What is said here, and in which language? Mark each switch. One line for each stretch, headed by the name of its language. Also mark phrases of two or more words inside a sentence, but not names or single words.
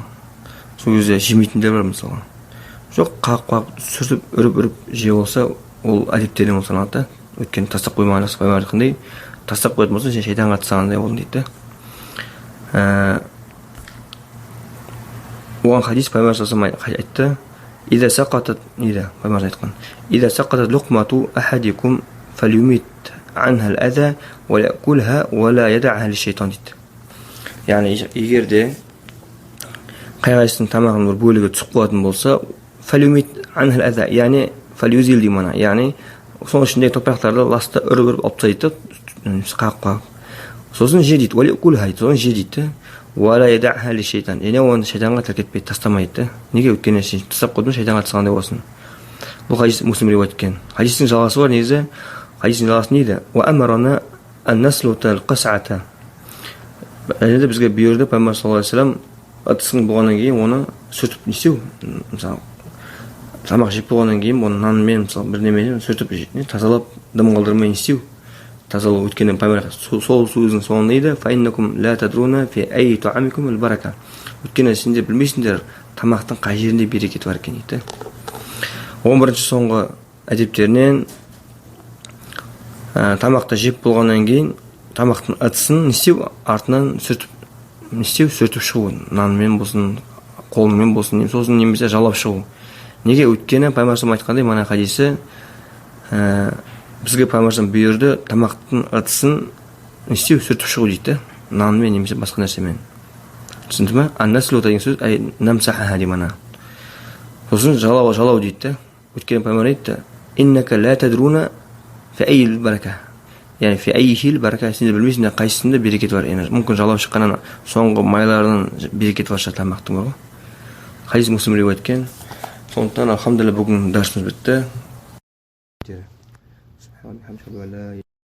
Kazakh: Сол кезде жемейтіндер бар мысалға. Жоқ, қағып сүртіп үріп жеп болса, ол әдептерден саналады. Өйткені тастап қоймаған жақсы, пайғамбар айтқандай, тастап қоятын болса, сен шайтанға тастағандай болдың дейді. Оған хадис пайғамбар айтты:
Arabic: "إذا سقطت",
Kazakh: дейді пайғамбар айтқан:
Arabic: "إذا سقطت لقمة أحدكم فليمط عنها الأذى وليأكلها ولا يدعها للشيطان",
Kazakh: дейді. Яғни егерде қай-қайсының тамағының бір бөлігі түсіп қалатын болса,
Arabic: فليمط عنها الأذى,
Kazakh: яғни фалюзил деймін, яғни соның ішіндегі топырақтарды ласта үріп алып тастайды, қағып. Сосын же дейді,
Arabic: وليأكلها,
Kazakh: сосын же дейді.
Arabic: ولا يدعها للشيطان.
Kazakh: Яғни оны шайтанға тәркетпейді, тастамайды. Неге? Өйткені сен тастап қойдың, шайтанға тастағандай болсын. Бұл хадис Муслим риуаят еткен. Хадистің жалғасы бар, негізі. Хадистің жалғасы не дейді?
Arabic: وأمرنا أن نسلت القصعة.
Kazakh: Және де бізге бұйырды пайғамбар
Arabic: صلى الله عليه وسلم,
Kazakh: ыдыстың болғаннан кейін оны сүртіп не істеу? Мысалы, тамақ жеп болғаннан кейін оны нанмен, мысалы, бір немен сүртіп тазалап, дым қалдырмай не істеу? Тазалау. Өйткені пайғамбар сол сөздің соңында дейді:
Arabic: "فإنكم لا تدرون في أي طعامكم البركة".
Kazakh: Өйткені сендер білмейсіңдер тамақтың қай жерінде берекет бар екен дейді. 11-ші соңғы әдептерінен, тамақты жеп болғаннан кейін тамақтың ыдысын не істеу? Артынан сүртіп шығу. Нанмен болсын, қолмен болсын, сосын немесе жалап шығу. Неге? Өйткені пайғамбар айтқандай, мына хадисі бізге пайғамбар бұйырды тамақтың ыдысын не істеу? Сүртіп шығу дейді. Нанмен немесе басқа нәрсемен. Түсінді ме? Ан-наслу деген сөз намсахаха деймін. Сосын жалау дейді. Өйткені пайғамбар айтты:
Arabic: "إنك لا تدرون في أي البركة".
Kazakh: Яғни
Arabic: في أيها البركة,
Kazakh: сендер білмейсіңдер қайсысында берекет бар. Яғни мүмкін жалау шыққаннан соңғы майларының берекеті бар шығар тамақтың, бар ғой. Хадис Муслим риуаят еткен. Сондықтан алхамдулилля бүгін дәрісіміз бітті.